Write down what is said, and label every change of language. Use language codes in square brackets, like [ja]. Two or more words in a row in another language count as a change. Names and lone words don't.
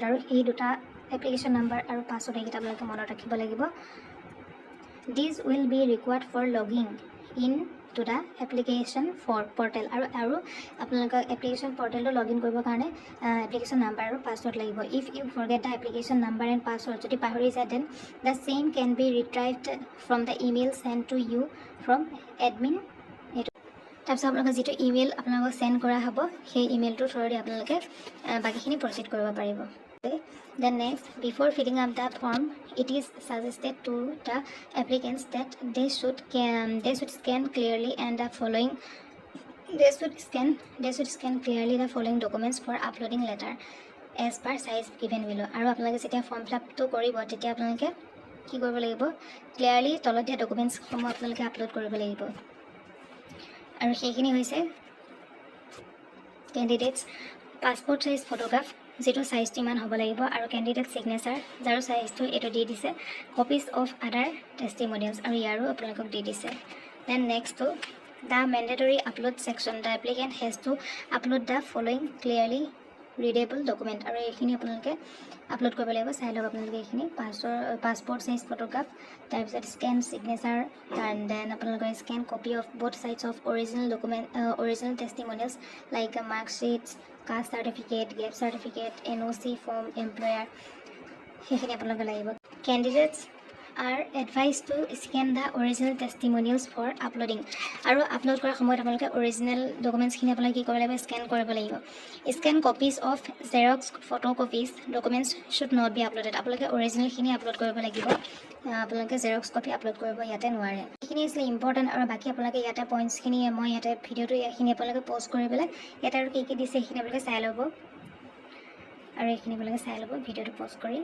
[en] Our application number and password These will be required for logging in to the application for portal. Aru application portal to login [as] কৰিবৰ কাৰণে [en] application number and password lagibo. If you forget the application number and password, [as] যদি পাহৰি যায়, [en] then the same can be retrieved from the email sent to you from admin. [as] তাৰপিছত আপোনালোকে যিটো ইমেইল আপোনালোকক সেন্ড কৰা হ'ব সেই ইমেইলটো [en] through the [as] আপোনালোকে বাকিখিনি প্ৰচিড কৰিব পাৰিব। [en] Then next, before filling up the form, it is suggested to the applicants that they should scan clearly and the following clearly the following documents for uploading later as per size given below. [as] আৰু আপোনালোকে যেতিয়া [en] form fill up [as] কৰিব তেতিয়া আপোনালোকে কি কৰিব লাগিব, ক্লিয়াৰলি তলত দিয়া ডকুমেণ্টছসমূহ আপোনালোকে আপলোড কৰিব লাগিব। আৰু সেইখিনি হৈছে [en] candidates passport size photograph, [as] যেটো সাইজটো ইমান হ'ব লাগিব, আৰু [en] candidate signature [as] যাৰ সাইজটো এটো দি দিছে, [en] copies of other testimonials [as] আৰু ইয়াৰো আপোনালোকক দি দিছে। [en] then next the mandatory upload section, the applicant has to upload the following clearly readable document. [as] আৰু এইখিনি আপোনালোকে আপলোড কৰিব লাগিব। চাই লওক আপোনালোকে এইখিনি [en] passport size photograph, [as] তাৰপিছত [en] scan signature, and then আপোনালোকৰ scan copy of both sides of original document, original testimonials like mark sheets, caste certificate, gap certificate, NOC form, employer, [as] সেইখিনি আপোনালোকে লাগিব। [en] Candidates are advised to scan the original testimonials for uploading. [as] আৰু আপলোড কৰাৰ সময়ত আপোনালোকে [en] original documents [as] আপোনালোকে কি কৰিব লাগিব, স্কেন কৰিব লাগিব। [en] scan copies of xerox photocopies documents should not be uploaded. [as] আপোনালোকে অৰিজিনেলখিনি আপলোড কৰিব লাগিব, আপোনালোকে [en] xerox copy [as] আপলোড কৰিব ইয়াতে নোৱাৰে। এইখিনি আছিলে ইম্পৰ্টেণ্ট। আৰু বাকী আপোনালোকে ইয়াতে পইণ্টছখিনি মই ইয়াতে ভিডিঅ'টো এইখিনি আপোনালোকে প'ষ্ট কৰি পেলাই ইয়াতে আৰু কি দিছে সেইখিনি আপোনালোকে চাই ল'ব, আৰু এইখিনি আপোনালোকে চাই ল'ব ভিডিঅ'টো প'ষ্ট কৰি।